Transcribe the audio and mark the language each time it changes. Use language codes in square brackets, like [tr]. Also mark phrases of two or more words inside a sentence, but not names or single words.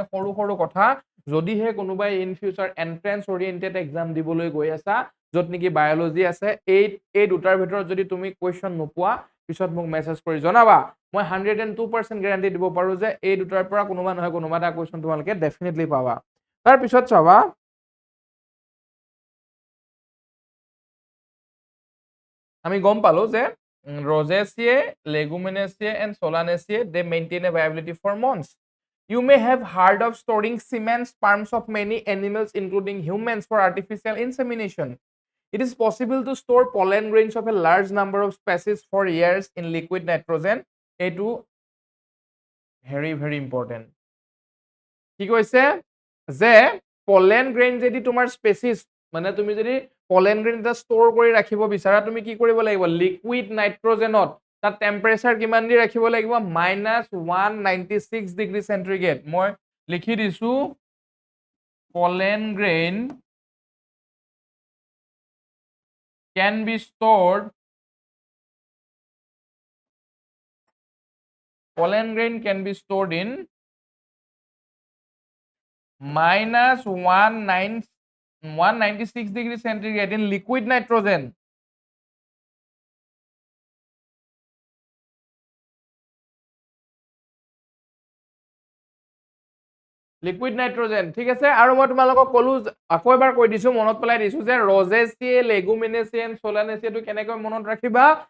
[as] সৰু সৰু কথা যদিহে কোনোবাই [en] in future entrance oriented exam [as] দিবলৈ গৈ আছা য'ত নেকি বায়োলজি আছে এই দুটাৰ ভিতৰত যদি তুমি কোৱেশ্চন নোপোৱা পিছত মোক মেছেজ কৰি জনাবা মই 102% গ্যাৰান্টি দিব পাৰো যে এই দুটাৰ পৰা কোনোবা নহয় কোনোবা এটা কোৱেশ্চন তোমালোকে ডেফিনেটলি পাবা তাৰ পিছত চাবা আমি গম পালো যে [en] Rosaceae, Leguminaceae and Solanaceae they maintain a viability for months. You may have heard of storing semen sperms of many animals including humans for artificial insemination. It is possible to store pollen grains of a large number of species for years in liquid nitrogen. এইটো very very important. [as] কি কৈছে যে [en] pollen grain [as] যদি তোমাৰ স্পেচিছ মানে তুমি যদি [en] pollen grain [as] এটা ষ্ট'ৰ কৰি ৰাখিব বিচাৰা তুমি কি কৰিব লাগিব [en] liquid nitrogen [as] তাত টেম্পাৰেচাৰ কিমান দি ৰাখিব লাগিব -196 [en] degree centigrade [as] মই লিখি দিছো [en] pollen grain can be stored pollen grain can be stored in minus 196 degrees centigrade in liquid nitrogen. liquid nitrogen [as] ঠিক আছে আৰু মই তোমালোকক ক'লো আকৌ এবাৰ কৈ দিছো মনত পেলাই দিছো যে ৰজেচিয়ে লেগুমিনেচিয়ান সোলানেচিয়াটো কেনেকৈ মনত ৰাখিবা